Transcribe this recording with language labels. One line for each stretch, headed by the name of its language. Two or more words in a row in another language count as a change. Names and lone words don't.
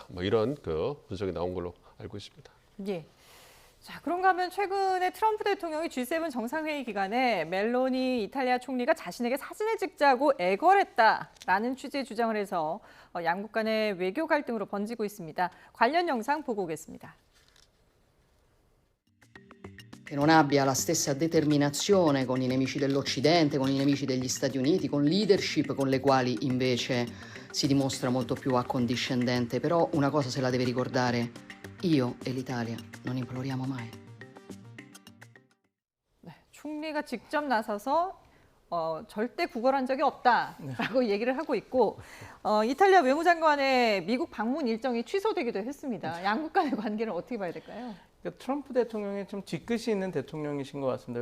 Korean: 뭐 이런 그 분석이 나온 걸로 알고 있습니다. 예. 자, 그런가 하면 최근에 트럼프 대통령이 G7 정상회의 기간에 멜로니 이탈리아 총리가 자신에게 사진을 찍자고 애걸했다라는 취지의 주장을 해서 양국 간의 외교 갈등으로 번지고 있습니다. 관련 영상 보고 오겠습니다.
Italian: Che non abbia la stessa determinazione con i nemici dell'Occidente, con i nemici degli Stati Uniti, con leadership con le quali invece si dimostra molto più accondiscendente. Però una cosa se la deve ricordare, io e l'Italia non imploriamo mai.
Korean: 네, 총리가 직접 나서서 절대 구걸한 적이 없다라고 얘기를 하고 있고 이탈리아 외무장관의 미국 방문 일정이 취소되기도 했습니다. 양국 간의 관계를 어떻게 봐야 될까요? 그러니까 트럼프 대통령이 좀 뒤끝이 있는 대통령이신 것 같습니다.